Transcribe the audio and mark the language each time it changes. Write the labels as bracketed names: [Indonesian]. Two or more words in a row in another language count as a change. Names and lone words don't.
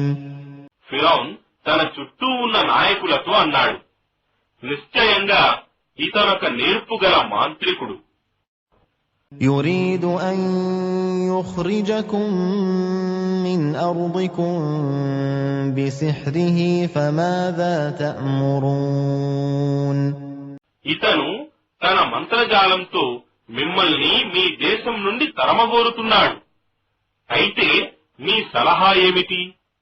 [Telugu] ఫిరౌన్ తన చుట్టూ ఉన్న నాయకులతో అన్నాడు, నిశ్చయంగా ఇతనొక నేర్పుగల మాంత్రికుడు. [Arabic] يريد أن يخرجكم من أرضكم بسحره فماذا تأمرون. [Telugu] ఇతను తన మంత్రజాలంతో మిమ్మల్ని మీ దేశం నుండి తరమగోరుతున్నాడు. అయితే మీ సలహా ఏమిటి?